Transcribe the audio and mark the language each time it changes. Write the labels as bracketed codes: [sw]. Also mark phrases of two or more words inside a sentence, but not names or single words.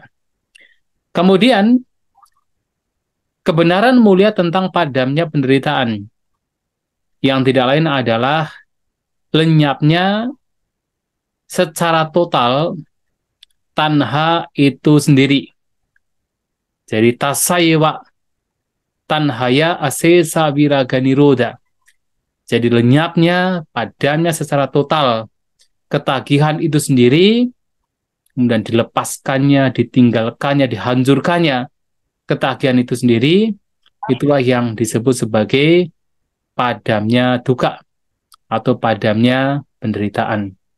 [id] Kemudian, kebenaran mulia tentang padamnya penderitaan, yang tidak lain adalah lenyapnya secara total tanha itu sendiri. [pi] Jadi tasayewa tanhaya asesa viraga niroda. [id] Jadi lenyapnya, padamnya secara total ketagihan itu sendiri, kemudian dilepaskannya, ditinggalkannya, dihancurkannya ketagihan itu sendiri, itulah yang disebut sebagai padamnya duka atau padamnya penderitaan.